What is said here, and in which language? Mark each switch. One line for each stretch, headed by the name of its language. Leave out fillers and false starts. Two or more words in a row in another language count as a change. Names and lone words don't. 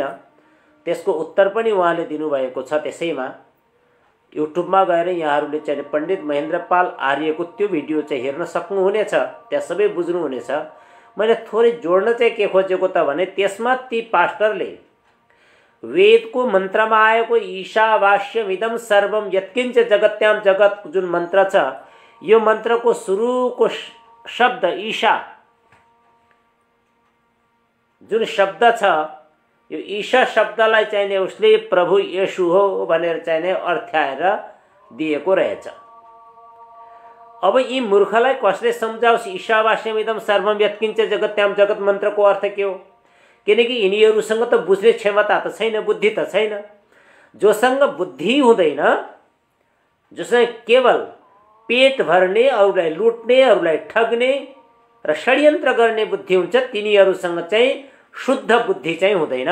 Nepali: त्यसको उत्तर पनि उहाँले दिनुभएको छ। त्यसैमा युट्युबमा गएर यहाँहरूले चाहिँ पण्डित महेन्द्रपाल आर्यको त्यो भिडियो चाहिँ हेर्न सक्नुहुनेछ, त्यहाँ सबै बुझ्नुहुनेछ। मैले थोरै जोड्न चाहिँ के खोजेको त भने, त्यसमा ती पास्टरले वेदको मन्त्रमा आएको
Sanskrit: ईशावास्यमिदं सर्वं यत्किञ्च जगत्याम जगत
Nepali: जुन मन्त्र छ, यो मन्त्रको सुरुको शब्द ईशा जुन शब्द छ, यो ईशा शब्दलाई चाहिने उसले प्रभु येशू हो भनेर चाहिने अर्थ्याएर दिएको रहेछ। अब यी मूर्खलाई कसले सम्झाओस्
Sanskrit: ईशावास्यमिदं सर्वं यत्किञ्च जगत्याम जगत
Nepali: मन्त्रको अर्थ के हो? किनकि यिनीहरूसँग त बुझ्ने क्षमता त छैन, बुद्धि त छैन। जोसँग बुद्धि हुँदैन, जोसँग केवल पेट भर्ने, अरूलाई लुट्ने, अरूलाई ठग्ने र षड्यन्त्र गर्ने बुद्धि हुन्छ, तिनीहरूसँग चाहिँ शुद्ध बुद्धि चाहिँ हुँदैन।